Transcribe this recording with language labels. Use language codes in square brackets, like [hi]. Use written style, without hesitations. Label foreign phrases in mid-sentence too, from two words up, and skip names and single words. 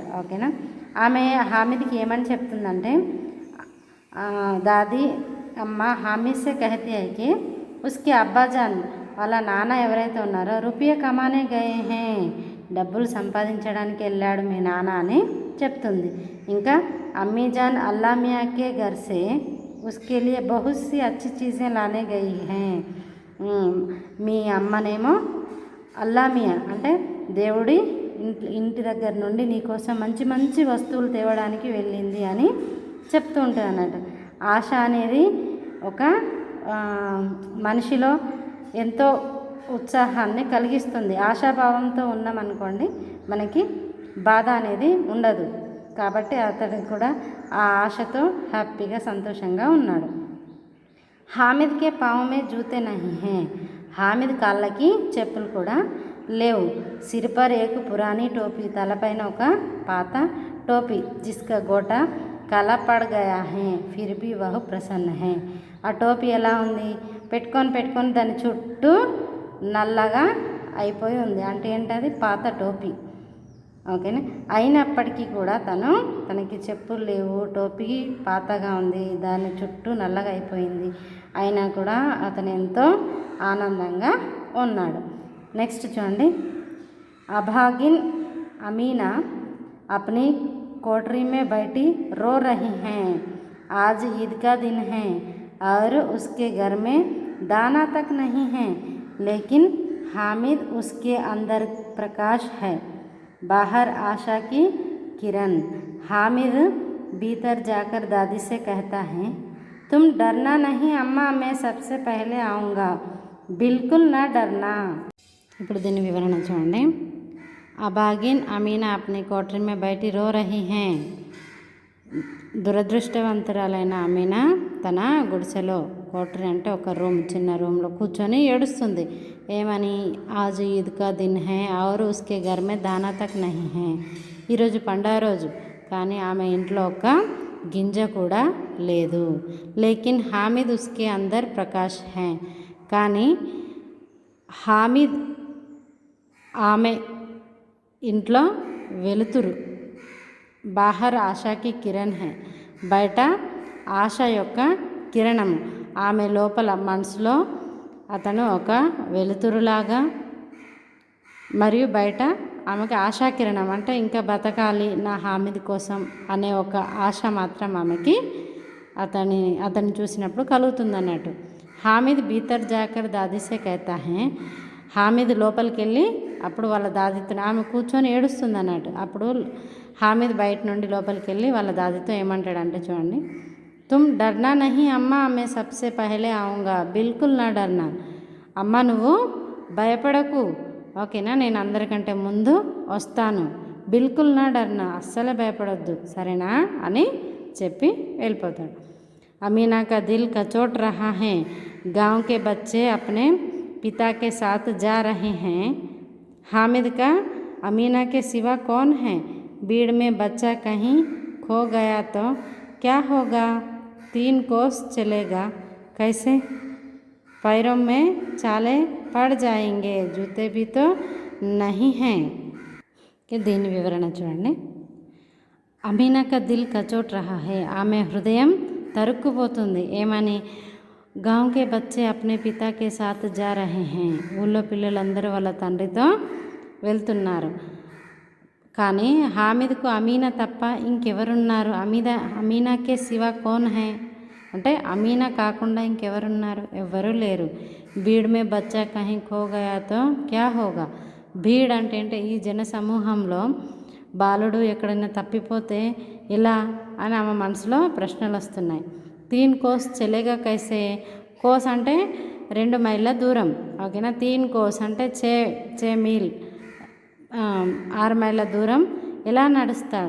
[te] ఓకేనా. ఆమె హామిద్కి ఏమని చెప్తుందంటే, [hi] दादी अम्मा हामिद से कहती है कि उसके अब्बाजान, [te] వాళ్ళ నాన్న ఎవరైతే ఉన్నారో [hi] रुपया कमाने गए है, [te] డబ్బులు సంపాదించడానికి వెళ్ళాడు మీ నాన్న అని చెప్తుంది. [hi] ఇంకా अम्मीजान अल्लाह मियाँ के घर से उसके लिए बहुत सी अच्छी चीज़ें लाने गई है, [te] మీ అమ్మనేమో అల్లా మియా అంటే దేవుడి ఇంటి దగ్గర నుండి నీకోసం మంచి మంచి వస్తువులు తేవడానికి వెళ్ళింది అని చెప్తూ ఉంటుంది అన్నట్టు. ఆశ అనేది ఒక మనిషిలో ఎంతో ఉత్సాహాన్ని కలిగిస్తుంది. ఆశాభావంతో ఉన్నామనుకోండి మనకి బాధ అనేది ఉండదు. కాబట్టి అతడు కూడా ఆ ఆశతో హ్యాపీగా సంతోషంగా ఉన్నాడు. [hi] हामिद के पाँव में जूते नहीं है, [te] హామిద్ కాళ్ళకి చెప్పులు కూడా లేవు. [hi] सिर पर एक पुरानी टोपी, [te] తలపైన ఒక పాత టోపీ, [hi] जिसका गोटा काला पड़ गया है फिर भी वह प्रसन्न है. [te] ఆ టోపీ ఎలా ఉంది, పెట్టుకొని దాని చుట్టూ నల్లగా అయిపోయి ఉంది. అంటే ఏంటది, పాత టోపీ. ఓకేనా. అయినప్పటికీ కూడా తనకి చెప్పులు లేవు, టోపీ పాతగా ఉంది, దాని చుట్టూ నల్లగా అయిపోయింది, అయినా కూడా అతను ఎంతో ఆనందంగా ఉన్నాడు. నెక్స్ట్ చూడండి. [hi] अभागिन अमीना अपनी कोठरी में बैठी रो रही हैं. आज ईद का दिन है और उसके घर में दाना तक नहीं है, लेकिन हामिद उसके अंदर प्रकाश है, बाहर आशा की किरण. हामिद भीतर जाकर दादी से कहता है, तुम डरना नहीं अम्मा, मैं सबसे पहले आऊँगा. बिल्कुल ना डरना। [te] ఇప్పుడు దీని వివరణ చూడండి. [hi] अभागिन अमीना अपनी कोठरी में बैठी रो रही हैं. [te] దురదృష్టవంతురాలైన అమీనా తన గుడిసెలో, కోటరీ అంటే ఒక రూమ్, చిన్న రూమ్లో కూర్చొని ఏడుస్తుంది. ఏమని? [hi] आज ईद का दिन है और उसके घर में दाना तक नहीं है. [te] ఈరోజు పండగ రోజు, కానీ ఆమె ఇంట్లో ఒక గింజ కూడా లేదు. [hi] लेकिन हामिद उसके अंदर प्रकाश है. [te] కానీ హామిద్ ఆమె ఇంట్లో వెలుతురు. [hi] बाहर आशा की किरण है. [te] బయట ఆశ యొక్క కిరణము. ఆమె లోపల మనసులో అతను ఒక వెలుతురులాగా, మరియు బయట ఆమెకి ఆశాకిరణం అంటే ఇంకా బతకాలి నా హామిద్ కోసం అనే ఒక ఆశ మాత్రం ఆమెకి అతన్ని చూసినప్పుడు కలుగుతుందన్నట్టు. [hi] हामिद भीतर जाकर दादी से कहता है. [te] హామిద్ లోపలికి వెళ్ళి అప్పుడు వాళ్ళ దాదితో, ఆమె కూర్చొని ఏడుస్తుంది అన్నట్టు. అప్పుడు హామిద్ బయట నుండి లోపలికి వెళ్ళి వాళ్ళ దాదితో ఏమంటాడంటే చూడండి, [hi] तुम डरना नहीं अम्मा, मैं सबसे पहले आऊँगा, बिल्कुल ना डरना. [te] అమ్మ నువ్వు భయపడకు, ఓకేనా, నేను అందరికంటే ముందు వస్తాను. [hi] बिल्कुल ना डरना, [te] అస్సలే భయపడొద్దు, సరేనా అని చెప్పి వెళ్ళిపోతాడు. [hi] अमीना का दिल कचोट रहा है. गांव के बच्चे अपने पिता के साथ जा रहे हैं. हामिद का अमीना के सिवा कौन है. भीड़ में बच्चा कहीं खो गया तो क्या होगा. 3 कोस चलेगा कैसे. पैरों में चाले पड़ जाएंगे, जूते भी तो नहीं हैं. [te] దీని వివరణ చూడండి. [hi] अमीना का दिल कचोट रहा है. [te] ఆమె హృదయం తరుక్కుపోతుంది. ఏమని? [hi] गाँव के बच्चे अपने पिता के साथ जा रहे है. [te] ఊళ్ళో పిల్లలందరూ వాళ్ళ తండ్రితో వెళ్తున్నారు. కానీ హామిద్కు అమీనా తప్ప ఇంకెవరున్నారు. [hi] अमीना के सिवा कौन है [te] అంటే అమీనా కాకుండా ఇంకెవరున్నారు, ఎవ్వరూ లేరు. [hi] भीड़ में बच्चा कहीं खो गया तो क्या होगा. [te] భీడ్ అంటే ఈ జన సమూహంలో బాలుడు ఎక్కడైనా తప్పిపోతే ఎలా అని ఆమె మనసులో ప్రశ్నలు వస్తున్నాయి. [hi] 3 कोस चलेगा कैसे. [te] కోస్ అంటే 2 మైళ్ళ దూరం, ఓకేనా. 3 కోస్ అంటే 6 మీల్, 6 మైళ్ళ దూరం ఎలా నడుస్తాడు.